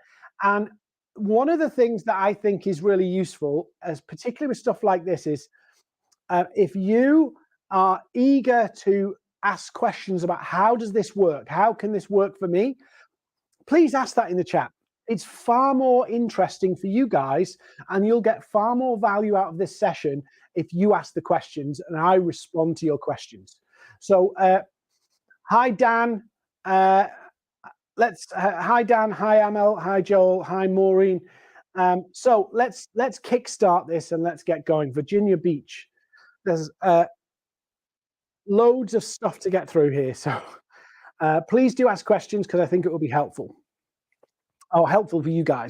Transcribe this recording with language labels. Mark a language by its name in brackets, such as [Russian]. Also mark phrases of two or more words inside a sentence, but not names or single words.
[English] And one of the things that I think is really useful, as particularly with stuff like this, is if you are eager to ask questions about how does this work, how can this work for me, please ask that in the chat. It's far more interesting for you guys, and you'll get far more value out of this session if you ask the questions and I respond to your questions. So hi, Dan. Hi, Dan. Hi, Amel. Hi, Joel. Hi, Maureen. So let's kickstart this and let's get going. Virginia Beach. There's loads of stuff to get through here. So please do ask questions because I think it will be helpful. Helpful for you guys.